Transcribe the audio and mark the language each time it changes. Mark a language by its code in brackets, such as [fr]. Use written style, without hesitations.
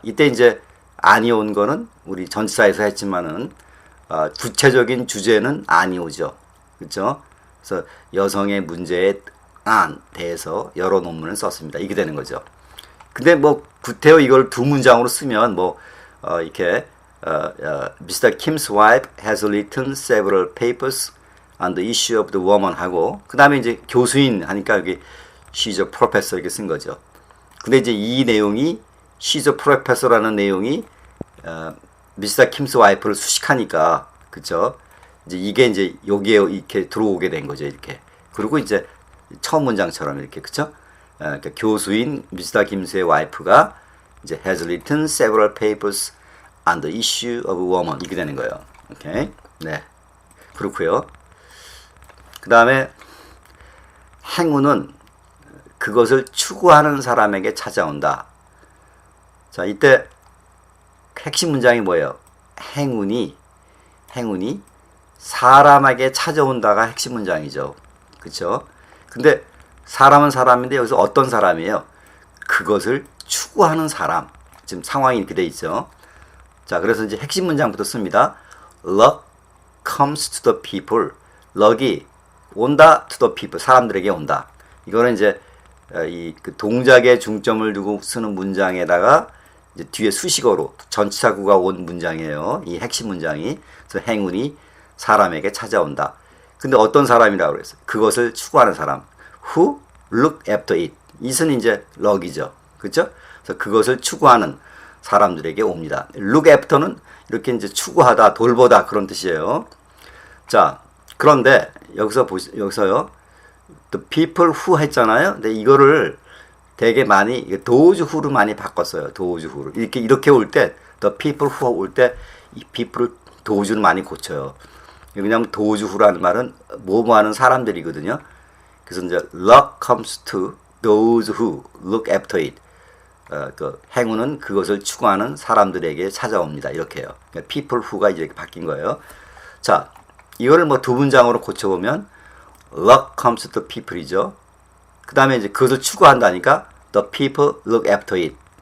[ko] 이때 이제 안이 온 거는 우리 전치사에서 했지만은 구체적인 주제는 아니 오죠. 그렇죠? 그래서 여성의 문제에 안 대해서 여러 논문을 썼습니다. 이게 되는 거죠. 근데 뭐 구태여 이걸 두 문장으로 쓰면 뭐 이렇게 Mr. [en] Kim's wife has written several papers on the issue of the woman [ko] 하고 그 다음에 이제 교수인 하니까 여기 [en] she's a professor [ko] 이렇게 쓴 거죠. 근데 이제 이 내용이 [en] she's a professor [ko] 라는 내용이 Mr. Kim's wife를 수식하니까 그쵸? 이제 이게 이제 여기에 이렇게 들어오게 된 거죠. 이렇게. 그리고 이제 처음 문장처럼 이렇게 그쵸? 그러니까 교수인 Mr. [en] Kim's [ko] 와이프가 이제 [en] has written several papers on the issue of woman [ko] 이렇게 되는 거예요. 오케이? 네. 그렇고요. 그 다음에 행운은 그것을 추구하는 사람에게 찾아온다. 자, 이때 핵심 문장이 뭐예요? 행운이 사람에게 찾아온다가 핵심 문장이죠. 그쵸? 근데 사람은 사람인데 여기서 어떤 사람이에요? 그것을 추구하는 사람. 지금 상황이 이렇게 돼 있죠. 자, 그래서 이제 핵심 문장부터 씁니다. [en] Luck comes to the people. [ko] 럭이 온다 [en] to the people. [ko] 사람들에게 온다. 이거는 이제 그 동작에 중점을 두고 쓰는 문장에다가 이제 뒤에 수식어로 전치사구가 온 문장이에요. 이 핵심 문장이. 그래서 행운이 사람에게 찾아온다. 근데 어떤 사람이라고 그랬어요? 그것을 추구하는 사람. [en] Who look after it. [ko] it은 이제 럭이죠. 그렇죠? 그래서 그것을 추구하는 사람들에게 옵니다. look after는 이렇게 이제 추구하다, 돌보다 그런 뜻이에요. 자, 그런데 여기서요. [en] The people who [ko] 했잖아요. 근데 이거를 되게 많이 those who로 많이 바꿨어요. those who로. 이렇게 올 때 [en] the people who [ko] 올 때 이 people을 those를 많이 고쳐요. 왜냐하면 those who라는 말은 뭐뭐 하는 사람들이거든요. 그래서 이제 [en] luck comes to those who look after it. [ko] 그 행운은 그것을 추구하는 사람들에게 찾아옵니다. 이렇게 해요. 그러니까 people who가 이렇게 바뀐 거예요. 자, 이거를 뭐 두 문장으로 고쳐보면 [en] luck comes to people [ko] 이죠. 그 다음에 이제 그것을 추구한다니까 [en] the people look after it.